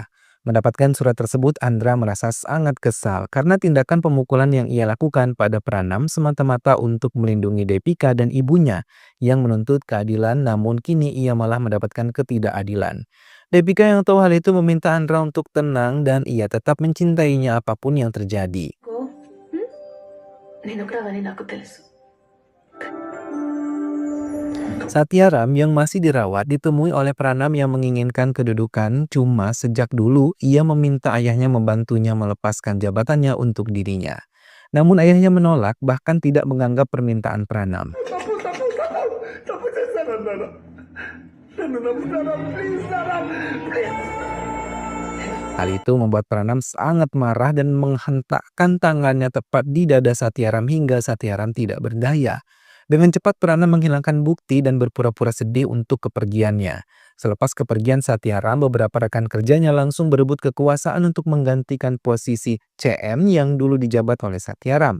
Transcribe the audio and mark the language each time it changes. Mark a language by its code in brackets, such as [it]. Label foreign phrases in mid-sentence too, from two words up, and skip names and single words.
[id] Mendapatkan surat tersebut, Andra merasa sangat kesal karena tindakan pemukulan yang ia lakukan pada Pranam semata-mata untuk melindungi Depika dan ibunya yang menuntut keadilan, namun kini ia malah mendapatkan ketidakadilan. Depika yang tahu hal itu meminta Andra untuk tenang dan ia tetap mencintainya apapun yang terjadi. [te] నేను కూడా అవన్నీ నాకు తెలుసు. [id] Satyaram yang masih dirawat ditemui oleh Pranam yang menginginkan kedudukan, cuma sejak dulu ia meminta ayahnya membantunya melepaskan jabatannya untuk dirinya. Namun ayahnya menolak, bahkan tidak menganggap permintaan Pranam. [te] తప్పు చేశాను అన్నాను. నన్ను నమ్ముతారా ప్లీజ్ నాన్న ప్లీజ్. [id] Hal itu membuat Pranam sangat marah dan menghentakkan tangannya tepat di dada Satyaram hingga Satyaram tidak berdaya. Dengan cepat Pranam menghilangkan bukti dan berpura-pura sedih untuk kepergiannya. Selepas kepergian Satyaram, beberapa rekan kerjanya langsung berebut kekuasaan untuk menggantikan posisi CM yang dulu dijabat oleh Satyaram.